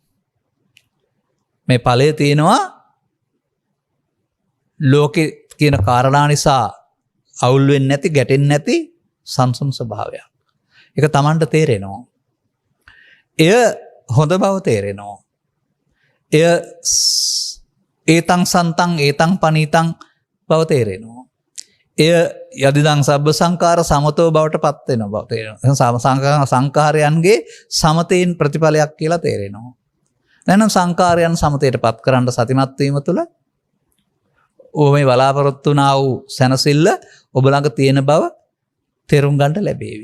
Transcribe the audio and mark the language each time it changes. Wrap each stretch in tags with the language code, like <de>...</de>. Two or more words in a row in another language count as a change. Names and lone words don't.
<si>මේ ඵලය තියෙනවා ලෝකේ කියන කාරණා නිසා අවුල් වෙන්නේ නැති ගැටෙන්නේ නැති සංසම් ස්වභාවයක්. ඒක Tamanට තේරෙනවා. එය හොඳ බව තේරෙනවා. එය</si> <pi>ඒතං සන්තං ඒතං පනීතං</pi> <si>බව තේරෙනවා. එය</si> <pi>යදිදං සබ්බ සංකාර සමතෝ</pi> <si>බවට පත් වෙන බව තේරෙනවා. සංකාරයන්ගේ සමතේන් ප්‍රතිඵලයක් කියලා තේරෙනවා. එහෙනම් සංකාරයන් සමතේට පත් කරන්න සතිමත් වීම තුළ මේ බලාපොරොත්තු වුණා වූ සැනසෙල්ල ඔබ ළඟ තියෙන බව තේරුම් ගන්නට ලැබේවි.</si>